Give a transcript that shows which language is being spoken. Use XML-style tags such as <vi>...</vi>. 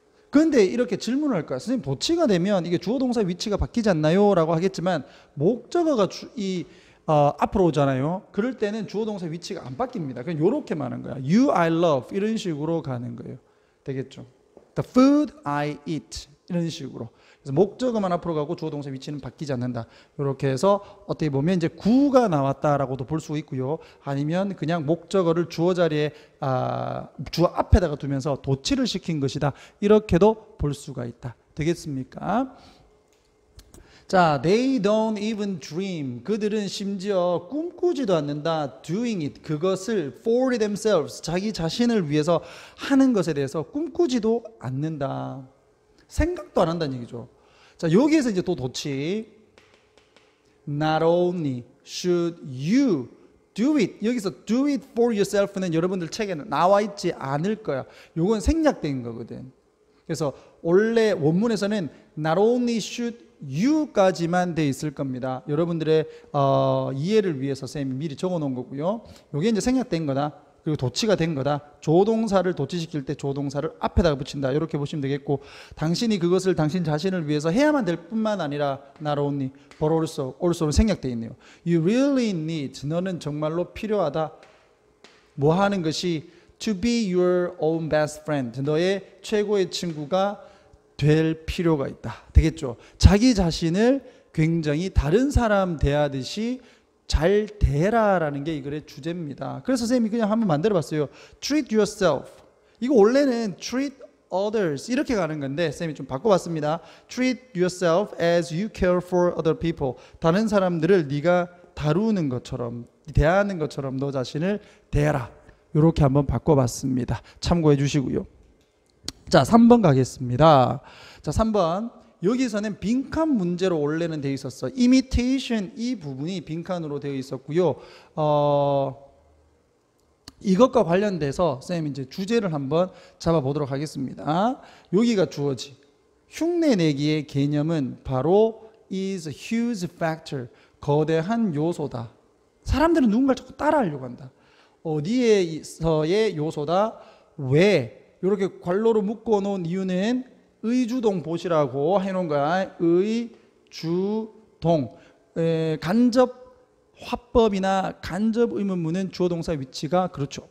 <ko>그런데 이렇게 질문을 할 거야. 선생님, 도치가 되면 이게 주어 동사 위치가 바뀌지 않나요? 라고 하겠지만 목적어가 앞으로 오잖아요. 그럴 때는 주어 동사 위치가 안 바뀝니다. 그냥 요렇게만 하는 거야.</ko> <en>You, I love</en> <ko>이런 식으로 가는 거예요. 되겠죠?</ko> <en>The food I eat</en> <ko>이런 식으로. 그래서 목적어만 앞으로 가고 주어 동사 위치는 바뀌지 않는다. 이렇게 해서 어떻게 보면 이제 구가 나왔다라고도 볼 수 있고요. 아니면 그냥 목적어를 주어 자리에 주어 앞에다가 두면서 도치를 시킨 것이다. 이렇게도 볼 수가 있다. 되겠습니까? 자,</ko> <en>they don't even dream.</en> <ko>그들은 심지어 꿈꾸지도 않는다.</ko> <en>doing it.</en> <ko>그것을</ko> <en>for themselves.</en> <ko>자기 자신을 위해서 하는 것에 대해서 꿈꾸지도 않는다. 생각도 안 한다는 얘기죠. 자, 여기에서 이제 또 도치.</ko> <en>Not only should you do it.</en> <ko>여기서</ko> <en>do it for yourself</en> <ko>는 여러분들 책에는 나와 있지 않을 거야. 요건 생략된 거거든. 그래서 원래 원문에서는</ko> <en>not only should you</en> <ko>까지만 돼 있을 겁니다. 여러분들의 이해를 위해서 쌤이 미리 적어 놓은 거고요. 요게 이제 생략된 거다. 그리고 도치가 된 거다. 조동사를 도치시킬 때 조동사를 앞에다가 붙인다. 이렇게 보시면 되겠고, 당신이 그것을 당신 자신을 위해서 해야만 될 뿐만 아니라 not only but also로 생략되어 있네요.</ko> <en>You really need,</en> <ko>너는 정말로 필요하다. 뭐 하는 것이</ko> <en>to be your own best friend,</en> <ko>너의 최고의 친구가 될 필요가 있다. 되겠죠? 자기 자신을 굉장히 다른 사람 대하듯이 잘 대라라는 게 이 글의 주제입니다. 그래서 선생님이 그냥 한번 만들어 봤어요.</ko> <en>Treat yourself.</en> <ko>이거 원래는</ko> <en>treat others</en> <ko>이렇게 가는 건데 선생님이 좀 바꿔봤습니다.</ko> <en>Treat yourself as you care for other people.</en> <ko>다른 사람들을 네가 다루는 것처럼, 대하는 것처럼 너 자신을 대해라. 이렇게 한번 바꿔봤습니다. 참고해 주시고요. 자, 3번 가겠습니다. 자, 3번. 여기서는 빈칸 문제로 원래는 되어 있었어. imitation 이 부분이 빈칸으로 되어 있었고요. 이것과 관련돼서 선생님 이제 주제를 한번 잡아보도록 하겠습니다. 여기가 주어지. 흉내내기의 개념은 바로</ko> <en>is a huge factor.</en> <ko>거대한 요소다. 사람들은 누군가를 자꾸 따라하려고 한다. 어디에서의 요소다. 왜? 이렇게 괄호로 묶어놓은 이유는 의주동 보시라고 해놓은 거야. 의주동. 간접 화법이나 간접 의문문은 주어 동사 위치가 그렇죠.</ko>